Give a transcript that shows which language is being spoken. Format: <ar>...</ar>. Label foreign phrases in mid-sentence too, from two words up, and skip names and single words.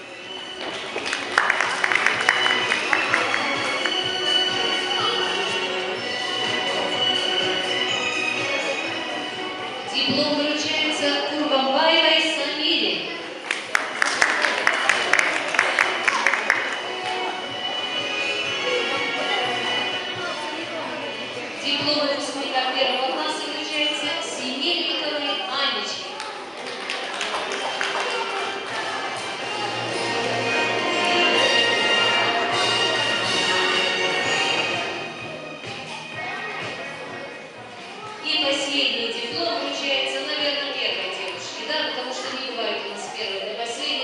<ru>Диплом вручается Курбамбаевой Самире. Диплом выпускника 1 класса вручается Семельниковой Анечке. И последний диплом вручается, наверное, первой девушке, да, потому что не бывает у нас первой до последних.</ru>